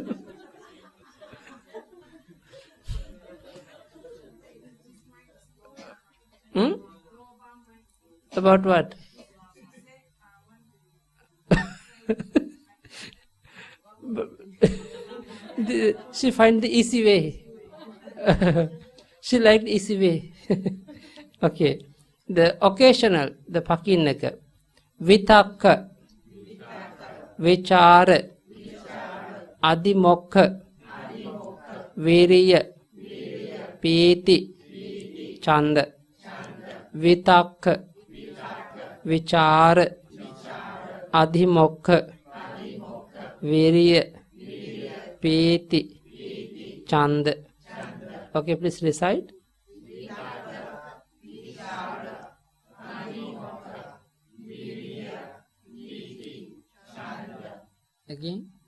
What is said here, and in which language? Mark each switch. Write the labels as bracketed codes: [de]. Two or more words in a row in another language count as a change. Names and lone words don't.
[en] About what? She find the easy way. She liked easy way. Okay. The occasional, the [pi] pakinaka. Vitakka. Vichara. Adimokha. Viriya. Piti. Chanda. Vitakka. Vichara. Adhimokha. Viriya. Piti. Chanda. [en] Okay, please recite. Again.